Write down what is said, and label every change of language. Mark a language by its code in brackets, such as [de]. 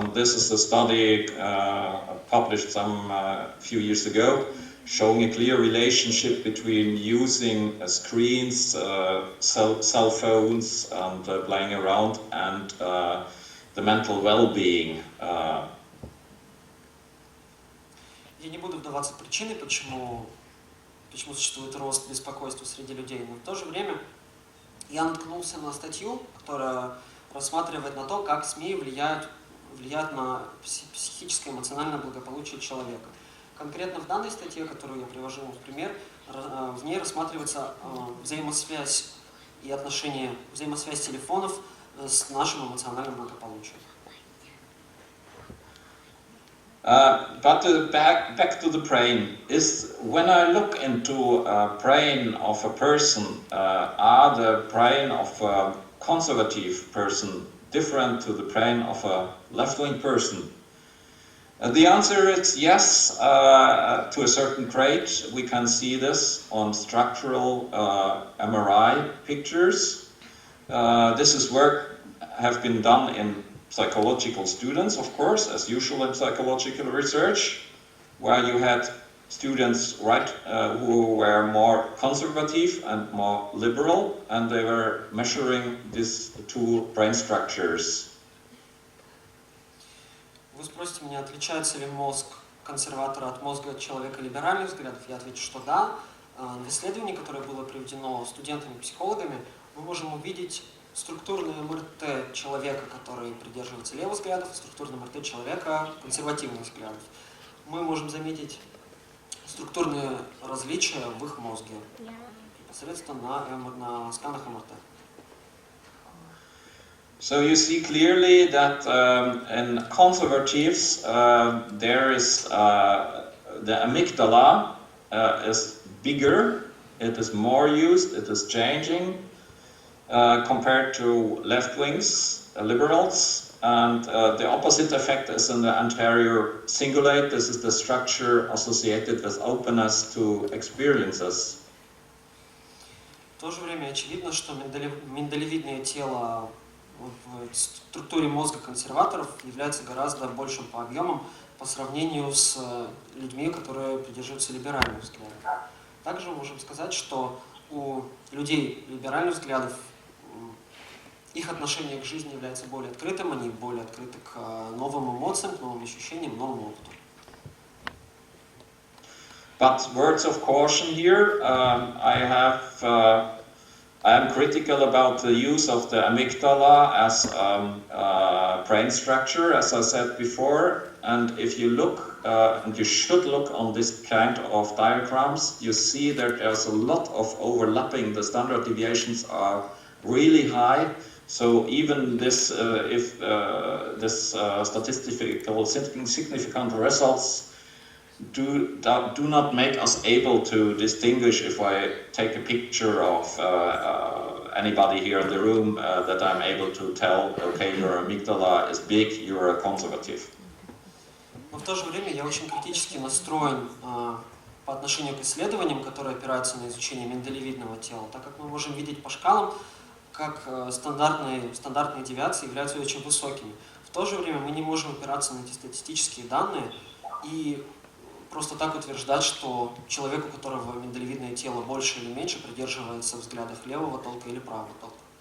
[en] This is a study published some few years ago, showing a clear relationship between using screens, cell phones, and playing around, and the mental well-being. [ru] Я не буду вдаваться в причины, почему существует рост беспокойства среди людей, но в то же время я наткнулся на статью, которая рассматривает на то, как СМИ влияют на психическое и эмоциональное благополучие человека. Конкретно в данной статье, которую я привожу в пример, в ней рассматривается взаимосвязь телефонов с нашим эмоциональным благополучием. [en] But back to the brain, is when I look into a brain of a person, are the brain of a conservative person different to the brain of a left-wing person? The answer is yes, to a certain grade. We can see this on structural MRI pictures. This is work have been done in psychological students, of course, as usual in psychological research, where you had students who were more conservative and more liberal, and they were measuring these two brain structures. [ru] Вы спросите меня, отличается ли мозг консерватора от мозга человека либеральных взглядов? Я отвечу, что да. В исследовании, которое было проведено студентами-психологами, мы можем увидеть структурное МРТ человека, который придерживается левых взглядов, и структурное МРТ человека консервативных взглядов. Мы можем заметить структурные различия в их мозге непосредственно на сканах МРТ. [en] So you see clearly that in conservatives there is the amygdala is bigger, it is more used, it is changing. compared to left wings, liberals, and the opposite effect is in the anterior cingulate. This is the structure associated with openness to experiences. [ru] В то же время очевидно, что миндалевидное тело в структуре мозга консерваторов является гораздо большим по объемам по сравнению с людьми, которые придерживаются либеральных взглядов. Также мы можем сказать, что у людей либеральных взглядов их отношение к жизни является более открытым, они более открыты к новым эмоциям, к новым ощущениям, новому опыту. [en] But words of caution here, I am critical about the use of the amygdala as brain structure, as I said before. And if you look, and you should look on this kind of diagrams, you see that there's a lot of overlapping. The standard deviations are really high. So even this, if this statistical significant results do not make us able to distinguish if I take a picture of anybody here in the room that I'm able to tell, okay, your amygdala is big, you're a conservative. [ru] Но в то же время я очень критически настроен по отношению к исследованиям, которые опираются на изучение миндалевидного тела, так как мы можем видеть по шкалам, как стандартные девиации являются очень высокими. В то же время мы не можем опираться на эти статистические данные и просто так утверждать, что человек, у которого миндалевидное тело больше или меньше, придерживается взглядов левого толка или правого толка.